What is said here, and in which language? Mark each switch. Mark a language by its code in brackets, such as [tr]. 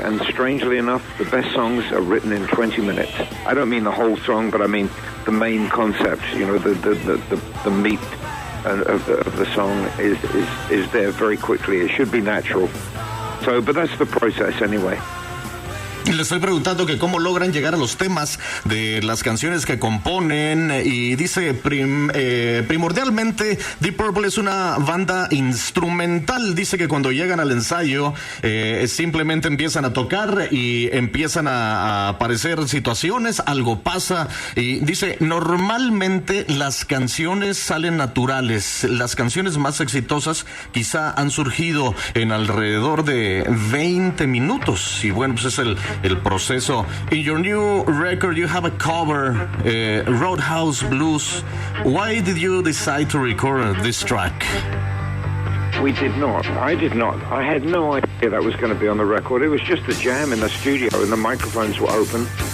[en] And strangely enough, the best songs are written in 20 minutes. I don't mean the whole song, but I mean the main concept, you know, the meat of the song is there very quickly. It should be natural. So, but that's the process anyway. [es] Le estoy preguntando que cómo logran llegar a los temas de las canciones que componen, y dice primordialmente Deep Purple es una banda instrumental. Dice que cuando llegan al ensayo simplemente empiezan a tocar y empiezan a aparecer situaciones, algo pasa, y dice normalmente las canciones salen naturales. Las canciones más exitosas quizá han surgido en alrededor de 20 minutos, y bueno, pues es el proceso. [en] In your new record you have a cover, Roadhouse Blues. Why did you decide to record this track? We did not. I did not. I had no idea that was going to be on the record. It was just a jam in the studio and the microphones were open.